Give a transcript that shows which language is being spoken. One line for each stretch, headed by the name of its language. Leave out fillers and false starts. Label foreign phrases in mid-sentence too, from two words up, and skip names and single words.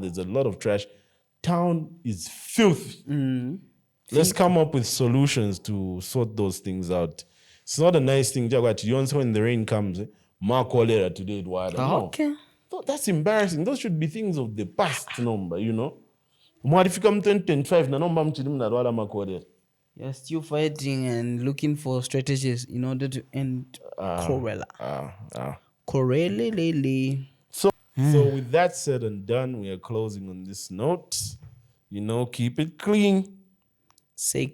English: There's a lot of trash. Town is filthy. Let's come up with solutions to sort those things out. It's not a nice thing, when the rain comes, cholera today, no. Okay. That's embarrassing. Those should be things of the past number, you know.
Bemba: Mwalifika 2025 na nomba mchilimu na dwala cholera.
English: You're still fighting and looking for strategies in order to end cholera. So with that said and done, we are closing on this note. You know, keep it clean. Say